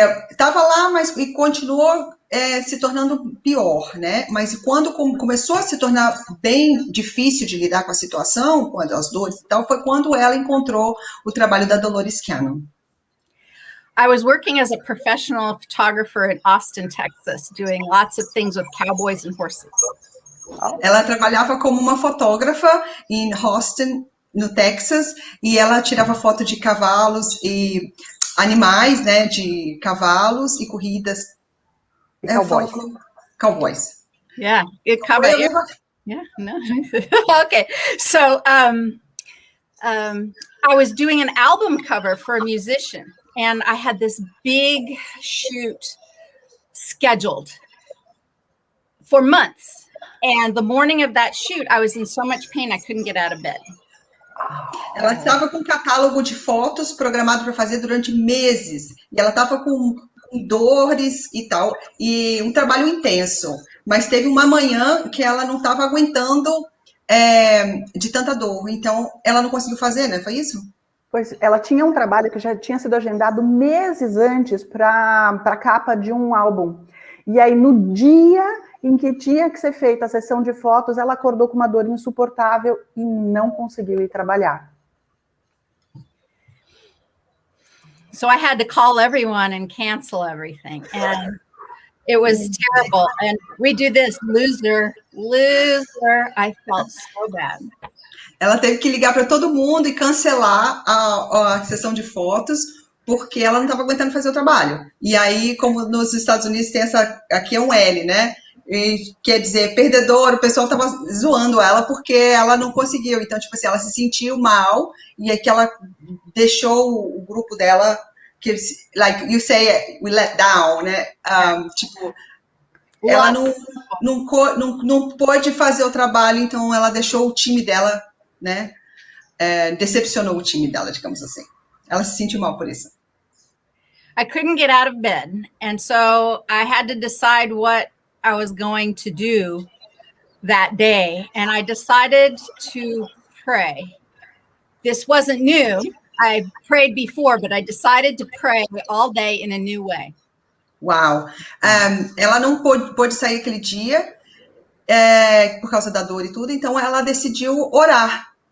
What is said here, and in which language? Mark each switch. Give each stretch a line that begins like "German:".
Portuguese: Estava lá, mas e continuou se tornando pior, né? Mas quando começou a se tornar bem difícil de lidar com a situação, com as dores e tal, foi quando ela encontrou o trabalho da Dolores Cannon.
English: I was working as a professional photographer in Austin, Texas, doing lots of things with cowboys and horses.
Portuguese: Ela trabalhava como uma fotógrafa em Austin, no Texas, e ela tirava foto de cavalos e animais, né, de cavalos e corridas.
English: Cowboys. Cowboys. Yeah, cowboy. Yeah, no. Okay, so I was doing an album cover for a musician. And I had this big shoot scheduled for months. And the morning of that shoot, I was in so much pain, I couldn't get out of bed.
Portuguese: Ela estava com um catálogo de fotos programado para fazer durante meses. E ela estava com com dores e tal, e um trabalho intenso. Mas teve uma manhã que ela não estava aguentando de tanta dor, então ela não conseguiu fazer, né? Foi isso? Pois ela tinha um trabalho que já tinha sido agendado meses antes para a capa de um álbum. E aí, no dia em que tinha que ser feita a sessão de fotos, ela acordou com uma dor insuportável e não conseguiu ir trabalhar.
English: So I had to call everyone and cancel everything. And it was terrible. And we do this, loser. I felt so bad.
Portuguese: Ela teve que ligar para todo mundo e cancelar a sessão de fotos, porque ela não estava aguentando fazer o trabalho. E aí, como nos Estados Unidos tem aqui é um L, né? E, quer dizer, perdedor, o pessoal estava zoando ela porque ela não conseguiu. Então, tipo assim, ela se sentiu mal e aí que ela deixou o grupo dela, que,
English: like you say, we let down,
Portuguese: né? Tipo, ela não pôde fazer o trabalho, então ela deixou o time dela, né? Decepcionou o time dela, digamos assim. Ela se sentiu mal por isso.
English: I couldn't get out of bed. And so I had to decide what I was going to do that day. And I decided to pray. This wasn't new. I prayed before, but I decided to pray all day in a new way. Uau!
Portuguese: Ela não pôde sair aquele dia por causa da dor e tudo, então ela decidiu orar.